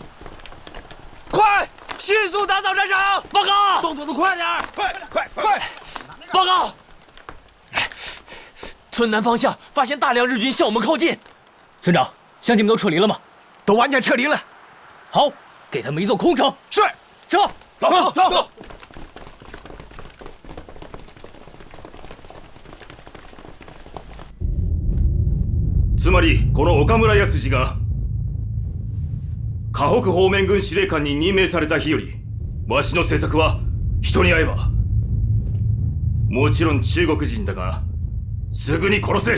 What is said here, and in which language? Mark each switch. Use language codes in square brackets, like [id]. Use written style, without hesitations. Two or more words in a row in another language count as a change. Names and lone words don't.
[zh] 快，迅速打扫战场！报告，动作都快点！快！报告，村南方向发现大量日军向我们靠近。村长，乡亲们都撤离了吗？都完全撤离了。好，给他们一座空城。是，走。 [ja] つまりこの岡村康次が河北方面軍司令官に任命された日より、わしの政策は人に会えばもちろん中国人だがすぐに殺せ。